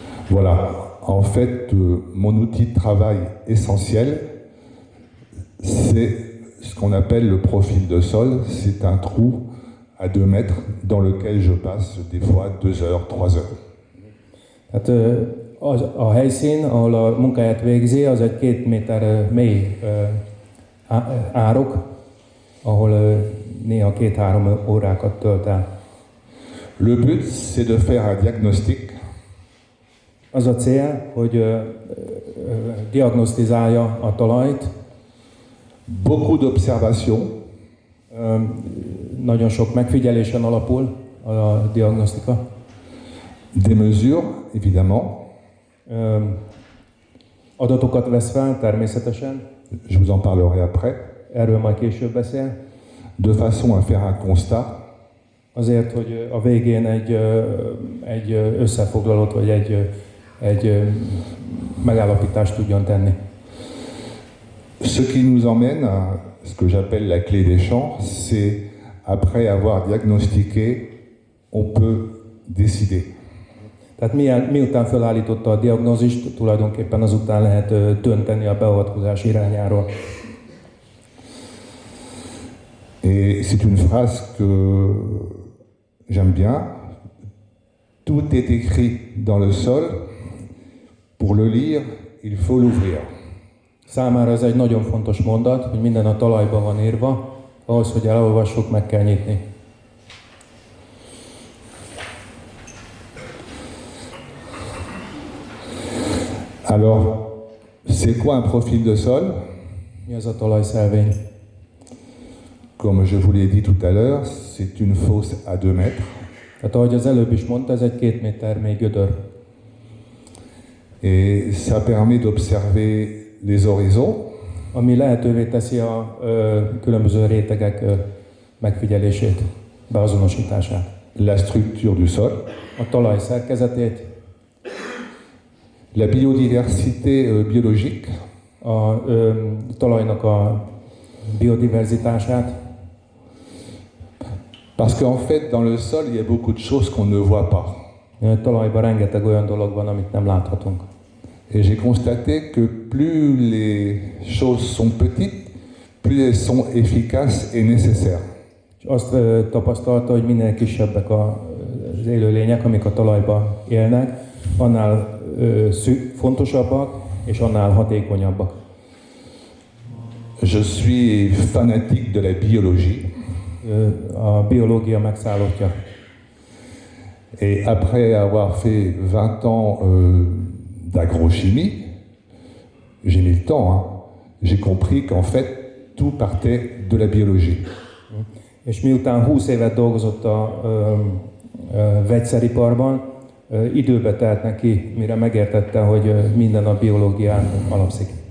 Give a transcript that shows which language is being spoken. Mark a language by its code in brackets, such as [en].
[fr] Voilà, en fait, mon outil de travail essentiel, c'est ce qu'on appelle le profil de sol. C'est un trou à 2 mètres dans lequel je passe des fois 2 heures, 3 heures. [hu] Tehát a helyszín, ahol a munkáját végzi, az egy 2 méter mély árok, ahol néha 2-3 órákat tölt el. [fr] Le but, c'est de faire un diagnostic [hu] Az a cél, hogy diagnosztizálja a talajt, [fr] beaucoup d'observations, [hu] nagyon sok megfigyelésen alapul a diagnosztika, [fr] des mesures, évidemment. [hu] adatokat vesz fel természetesen, [fr] Je vous en parlerai après. [hu] erről majd később beszél, [fr] De façon à faire un constat. [hu] azért, hogy a végén egy összefoglalót vagy egy megállapítást tudjon tenni. [fr] Ce qui nous emmène à ce que j'appelle la clé des champs, c'est après avoir diagnostiqué, on peut décider. [hu] Tehát miután felállította a diagnózist, tulajdonképpen azután lehet dönteni a beavatkozás irányáról. [fr] Et c'est une phrase que j'aime bien. Tout est écrit dans le sol. Pour le lire, il faut l'ouvrir. [hu] Számára ez egy nagyon fontos mondat, hogy minden a talajban van írva, ahhoz, hogy elolvassuk, meg kell nyitni. [fr] Alors, c'est quoi un profil de sol? [hu] Mi az a talajszelvény? [fr] Comme je vous l'ai dit tout à l'heure, c'est une fosse à 2 mètres. [hu] Tehát ahogy az előbb is mondta, ez egy 2 méter mély gödör. [fr] Et ça permet d'observer les horizons, [hu] Ami lehetővé teszi a különböző rétegek megfigyelését, beazonosítását. [fr] la structure du sol, [hu] A talaj szerkezetét, [fr] la biodiversité biologique, [hu] a talajnak a biodiverzitását, [fr] parce qu'en fait, dans le sol, il y a beaucoup de choses qu'on ne voit pas. [hu] a talajban rengeteg olyan dolog van, amit nem láthatunk. [fr] Et j'ai constaté que plus les choses sont petites, plus elles sont efficaces et nécessaires. [hu] És azt tapasztalta, hogy minél kisebbek az élőlények, amik a talajban élnek, annál fontosabbak és annál hatékonyabbak. [fr] Je suis fanatique de la biologie. [hu] A biológia megszállottja. [fr] Et après avoir fait 20 ans d'agrochimie, j'ai mis le temps, hein, j'ai compris qu'en fait, tout partait de la biologie. [hu] És miután 20 évet dolgozott a vegyszeriparban, időbe telt neki, mire megértette, hogy minden a biológián alapszik.